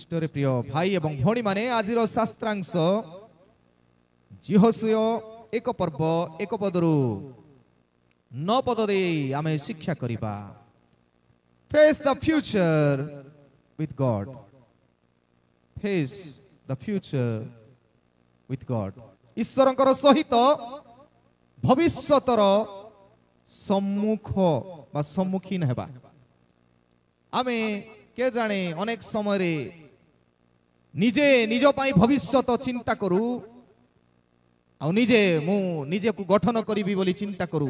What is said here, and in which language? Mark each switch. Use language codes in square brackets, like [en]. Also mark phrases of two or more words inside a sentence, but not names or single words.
[or] ଖ୍ରୀଷ୍ଟରେ ପ୍ରିୟ ଭାଇ ଏବଂ ଭଉଣୀ ମାନେ ଆଜିର ଶାସ୍ତ୍ରାଂଶ ଜିହୋଶୁୟ 1 ପର୍ବ 1 ପଦରୁ 9 ପଦ ଦେଇ ଆମେ ଶିକ୍ଷା କରିବା। [en] Face the future with God. Face the future with God. [or] ଈଶ୍ୱରଙ୍କର ସହିତ ଭବିଷ୍ୟତର ସମ୍ମୁଖ ବା ସମ୍ମୁଖୀନ ହେବା। ଆମେ କେ ଜାଣେ ଅନେକ ସମୟରେ ନିଜେ ନିଜ ପାଇଁ ଭବିଷ୍ୟତ ଚିନ୍ତା କରୁ ଆଉ ନିଜକୁ ଗଠନ କରିବି ବୋଲି ଚିନ୍ତା କରୁ।